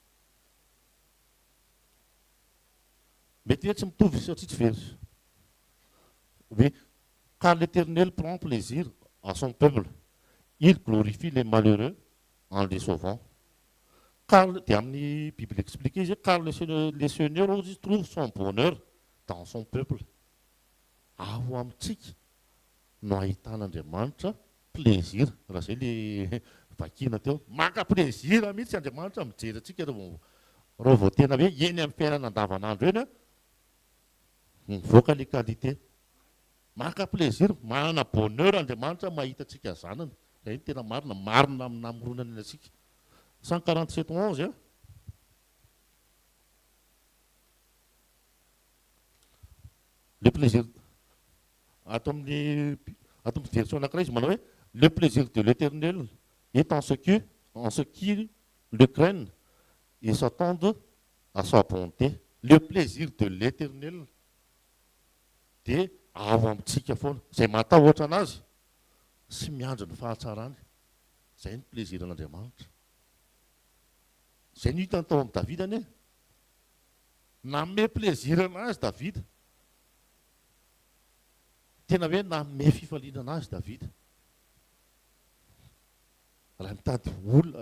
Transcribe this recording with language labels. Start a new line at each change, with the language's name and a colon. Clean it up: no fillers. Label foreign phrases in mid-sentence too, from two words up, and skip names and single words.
Malagasy: Mety hoe tsy mitovy satria tsy very.
French: Oui, car l'Éternel prend plaisir à son peuple, il glorifie les malheureux en les sauvant. Car,
Malagasy: dia amin'ny
French: Bible expliqué
Malagasy: izy,
French: car le Seigneur aussi trouve son bonheur dans son peuple.
Malagasy: Ao amintsika no ahitan'Andriamanitra plaisir, raha zay le vakiana teo maka plezira mihitsy Andriamanitra mijery antsika raha vao tena hoe eny amin'ny fiainana andavanandro eny a mivoaka le qualité maka plezira manana bonheur Andriamanitra mahita antsika zanany zay tena marina amin'ny namoronany antsika 147:11 a
French: le plaisir
Malagasy: ato amin'ny version anankiray izy manao hoe
French: le plaisir de l'Éternel est en ce qui le craignent et s'attendent à sa bonté. Le plaisir de l'Éternel
Malagasy: dia ao amintsika foana izay matahotra anazy sy miandro ny fahatsarany zay ny plaisiran'Andriamanitra zay ny hitany tao amin'ny Davida anie nanome plaisir anazy Davida tena hoe nanome fifaliana anazy Davida raha mitady olona